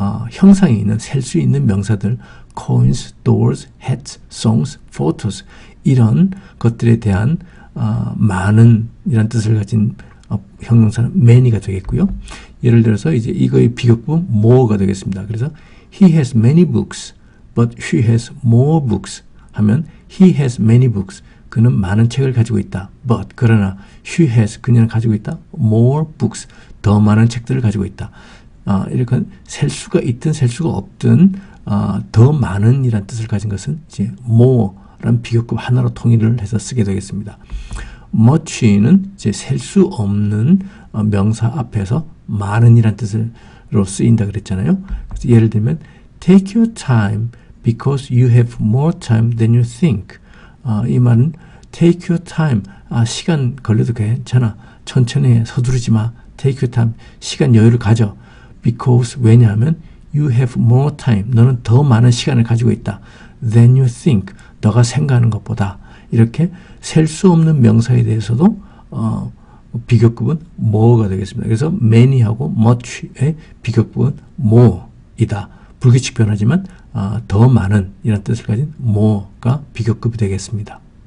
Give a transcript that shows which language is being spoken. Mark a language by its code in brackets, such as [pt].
[ko] 형상에 있는 셀 수 있는 명사들 [en] coins, doors, hats, songs, photos [ko] 이런 것들에 대한 많은이란 뜻을 가진 형용사는 many가 되겠고요. 예를 들어서 이제 이거의 비교급 more가 되겠습니다. 그래서 [en] he has many books, but she has more books [ko] 하면 [en] he has many books [ko] 그는 많은 책을 가지고 있다. [en] but [ko] 그러나 [en] she has [ko] 그녀는 가지고 있다. [en] more books [ko] 더 많은 책들을 가지고 있다. 이렇게 셀 수가 있든 셀 수가 없든 더 많은 이란 뜻을 가진 것은 이제 more란 비교급 하나로 통일을 해서 쓰게 되겠습니다. much는 이제 셀 수 없는 명사 앞에서 많은 이란 뜻으로 쓰인다 그랬잖아요. 그래서 예를 들면 [en] take your time because you have more time than you think. [ko] 이 말은 [en] take your time. [ko] 시간 걸려도 괜찮아. 천천히 해. 서두르지 마. [en] take your time. [ko] 시간 여유를 가져. [en] because [ko] 왜냐하면 [en] you have more time. [ko] 너는 더 많은 시간을 가지고 있다. [en] than you think. [ko] 너가 생각하는 것보다. 이렇게 셀 수 없는 명사에 대해서도 비교급은 more가 되겠습니다. 그래서 many하고 much의 비교급은 more이다. 불규칙 변화지만 더 많은 이런 뜻을 가진 more가 비교급이 되겠습니다.